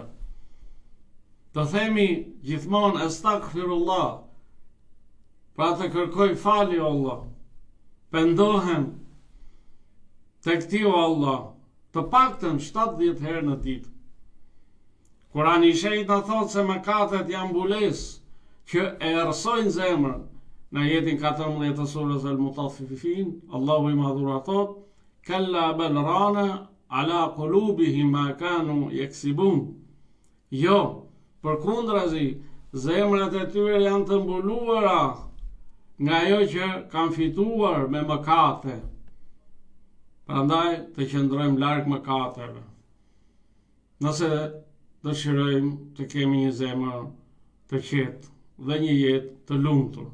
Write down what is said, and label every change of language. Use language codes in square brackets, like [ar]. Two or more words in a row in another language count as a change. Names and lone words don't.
[sq] Të themi gjithmonë astaghfirullah, pra të kërkoj falje o Allah, pendohem tek ti o Allah, të paktën 70 herë në ditë. Kurani i shenjtë na thotë se mëkatet janë mbulesë që e errësojnë zemrën. Në ajetin 14 të surës Al-Mutaffifin, Allahu i madhur thotë: [ar] "كلا بل ران على قلوبهم ما كانوا يكسبون." [sq] Jo, përkundrazi, zemrat e tyre janë të mbuluara nga ajo që kanë fituar me mëkate. Prandaj të qëndrojmë larg mëkateve. Nëse dëshirojmë të kemi një zemër të qetë dhe një jetë të lumtur.